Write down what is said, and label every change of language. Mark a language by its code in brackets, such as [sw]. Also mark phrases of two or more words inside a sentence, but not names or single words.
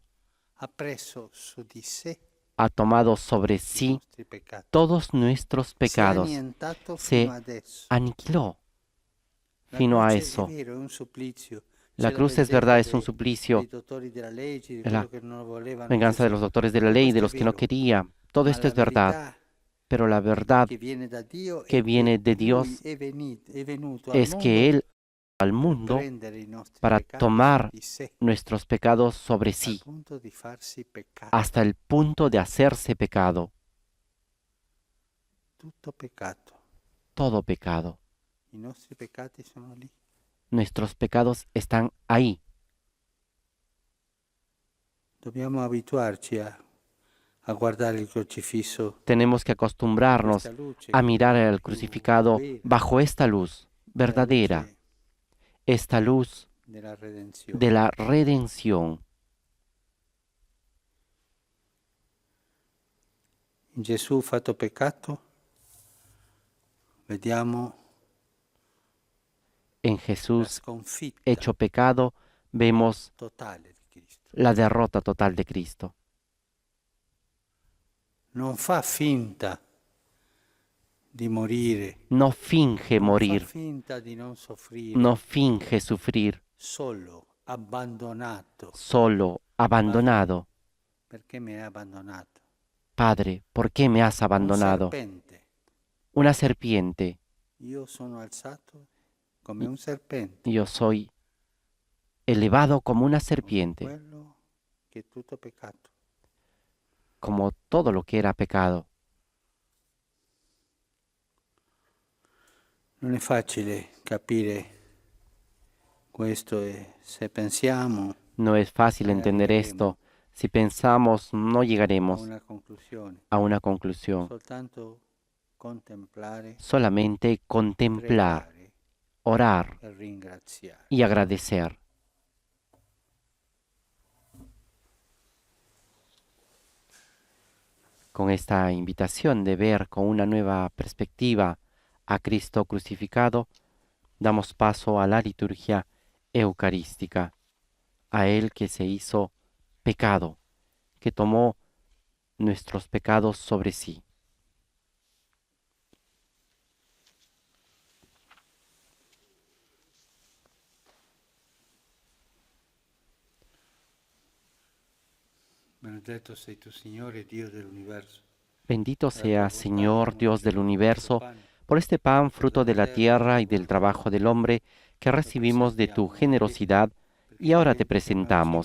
[it] Ha preso su di sé [es] ha tomado sobre [it] i [es] sí [it] nostri peccati. [es] todos nuestros [it] Si è [es] pecados, [it] annientato [es] se [it] fino adesso. [es] aniquiló [it] La fino a croce [es] eso. [it] È vero, è un supplizio. [es] La [it] C'è [es] cruz es [it] vendetta [es] verdad, es un [it] dei [es] suplicio, [it] dottori della legge, di [es] la [it] quello che non volevano [es] venganza de [it] Gesù. [es] los doctores de la ley, de [it] Questo è [es] los que no [it] vero. [es] quería. Todo [it] Ma [es] esto [it] la [es] es verdad, [it] verità [es] pero la verdad [it] che viene da Dio [es] que [it] è [es] viene de [it] Lui [es] Dios [it] è venuto al [es] es [it] mondo [es] que Él al mundo [it] prendere i nostri [es] para [it] peccati [es] tomar [it] di sé, [es] nuestros pecados sobre [it] al [es] sí, [it] punto di farsi peccato, [es] hasta el punto de hacerse pecado, [it] tutto peccato. [es] todo pecado. [it] I nostri peccati sono lì. [es] Nuestros pecados están ahí. [it] Dobbiamo abituarci a guardare il crocifisso [es] Tenemos que acostumbrarnos [it] questa luce [es] a [it] che [es] mirar [it] è [es] al [it] più [es] crucificado [it] vera, [es] bajo esta luz [it] la [es] verdadera, [it] luce [es] esta luz [it] della redenzione. [es] de la redención. [it] In Gesù fatto peccato vediamo [es] En [it] la [es] Jesús [it] sconfitta [es] hecho pecado, vemos [it] totale di Cristo. [es] la derrota total de Cristo. [it] Non fa finta di morire, [es] No finge [it] non [es] morir, [it] fa finta di non soffrire, [es] no finge sufrir, [it] solo abbandonato, [es] solo, abandonado. [it] perché mi hai abbandonato. [es] Padre, ¿por qué me has [it] Un [es] abandonado? [it] serpente, [es] Una serpiente. [it] io sono alzato come un serpente, [es] Yo soy elevado como una [it] come [es] serpiente, [it] quello che è tutto peccato. [es] como todo lo que era pecado. [it] Non è facile capire questo e se pensiamo [es] No es fácil entender esto. Si pensamos, no [it] a [es] llegaremos [it] una conclusione, [es] a una conclusión. [it] soltanto contemplare, [es] Solamente contemplar, [it] pregare [es] orar [it] e ringraziare. [es] y agradecer. Con esta invitación de ver con una nueva perspectiva a Cristo crucificado, damos paso a la liturgia eucarística, a Él que se hizo pecado, que tomó nuestros pecados sobre sí. [it] Benedetto sei tu, Signore, Dio dell'universo. [es] Bendito sea, Señor, Dios del universo, por este pan, fruto de la tierra y del trabajo del hombre, que recibimos de tu generosidad, y ahora te presentamos.